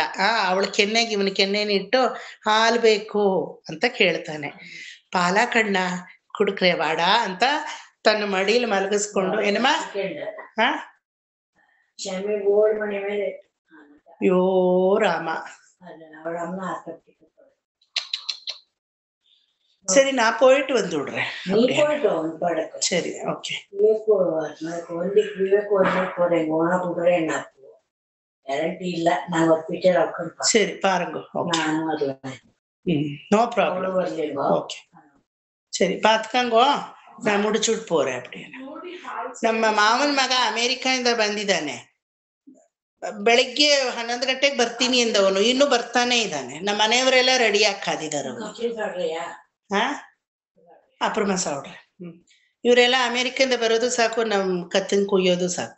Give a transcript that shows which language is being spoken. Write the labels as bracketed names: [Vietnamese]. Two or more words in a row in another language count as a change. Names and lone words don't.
[Kannada] ಅವಳ ಕೆನ್ನೆಗೆ ಇವನ ಕೆನ್ನೆನಿಟ್ಟು ಹಾಲು ಬೇಕು ಅಂತ ಕೇಳ್ತಾನೆ. ಪಾಲ ಕಣ್ಣ ಕುಡ್ಕ್ರೆ ವಾಡ ಅಂತ ತನ್ನ ಮಡಿಲಿ ಮಲಗಿಸ್ಕೊಂಡು, ಏನಮ್ಮ ಯೋ ರಾಮ. [Tamil] சரி நான் போயிட்டு வந்து விடுறேன். சரி ஓகே. சரி பாருங்க. [English] No problem. [Tamil] ஓகே சரி பாத்துக்கங்கோ, நான் முடிச்சுட்டு போறேன் அப்படின்னு. [Kannada] ನಮ್ಮ ಮಾವನ ಮಗ ಅಮೇರಿಕಾದಿಂದ ಬಂದಿದ್ದಾನೆ. ಬೆಳಿಗ್ಗೆ 11 ಗಂಟೆಗೆ ಬರ್ತೀನಿ ಎಂದವನು ಇನ್ನೂ ಬರ್ತಾನೆ ಇದ್ದಾನೆ. ನಮ್ಮ ಮನೆಯವರೆಲ್ಲ ರೆಡಿ ಆಗಿ ಕಾದಿದ್ದಾರೆ. ಅಪ್ರಮ ಸಾವ್ರೆ ಇವರೆಲ್ಲ ಅಮೇರಿಕದಿಂದ ಬರೋದು ಸಾಕು, ನಮ್ ಕತ್ತನ್ ಕುಯ್ಯೋದು ಸಾಕು.